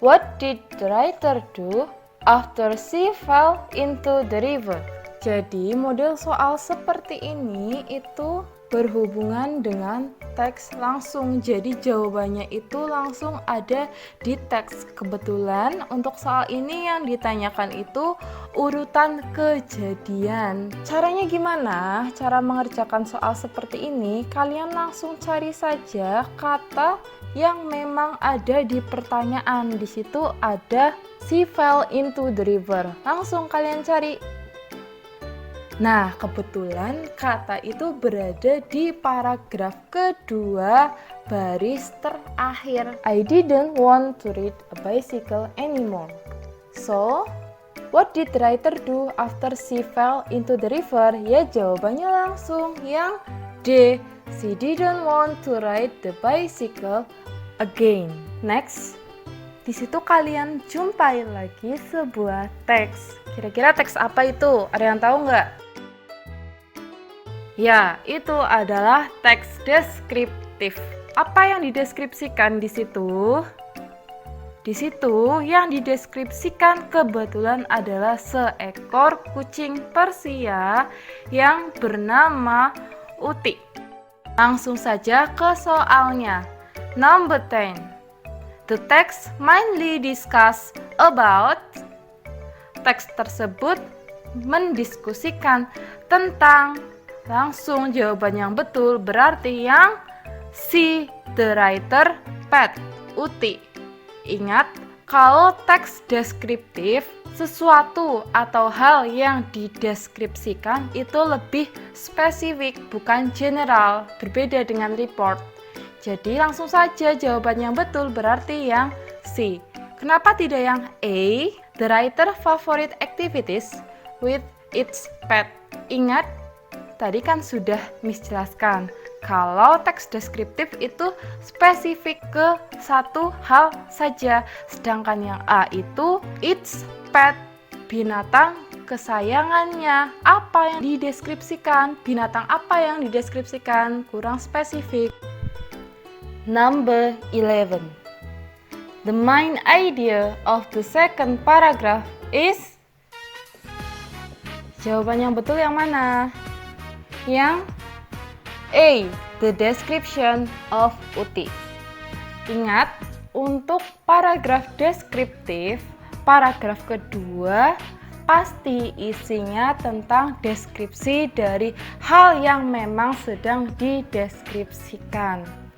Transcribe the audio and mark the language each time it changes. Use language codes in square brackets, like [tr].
[en] What did the writer do after she fell into the river? [id] Jadi, model soal seperti ini itu berhubungan dengan teks langsung. Jadi jawabannya itu langsung ada di teks. Kebetulan untuk soal ini yang ditanyakan itu urutan kejadian. Caranya gimana? Cara mengerjakan soal seperti ini, kalian langsung cari saja kata yang memang ada di pertanyaan. Di situ ada [en] she fell into the river. [id] Langsung kalian cari. Nah, kebetulan kata itu berada di paragraf kedua baris terakhir. [en] I didn't want to ride a bicycle anymore. So, what did the writer do after she fell into the river? [id] Ya, jawabannya langsung yang D. [en] She didn't want to ride the bicycle again. [id] Next, di situ kalian jumpai lagi sebuah teks. Kira-kira teks apa itu? Ada yang tahu nggak? Ya, itu adalah teks deskriptif. Apa yang dideskripsikan di situ? Di situ yang dideskripsikan kebetulan adalah seekor kucing Persia yang bernama Uti. Langsung saja ke soalnya. [en] Number 10. The text mainly discuss about. [id] Teks tersebut mendiskusikan tentang. Langsung jawaban yang betul berarti yang C, [en] the writer, [id] pet, Uti. Ingat, kalau teks deskriptif, sesuatu atau hal yang dideskripsikan itu lebih spesifik, bukan general, berbeda dengan report. Jadi langsung saja jawaban yang betul berarti yang C. Kenapa tidak yang A, [en] the writer favorite activities with its pet? [id] Ingat, tadi kan sudah Miss jelaskan, kalau teks deskriptif itu spesifik ke satu hal saja, sedangkan yang A itu [en] its pet, [id] binatang kesayangannya. Apa yang dideskripsikan? Binatang apa yang dideskripsikan? Kurang spesifik. [en] Number 11. The main idea of the second paragraph is. [id] Jawaban yang betul yang mana? Yang A, [en] the description of Uti. [id] Ingat, untuk paragraf deskriptif, paragraf kedua pasti isinya tentang deskripsi dari hal yang memang sedang dideskripsikan.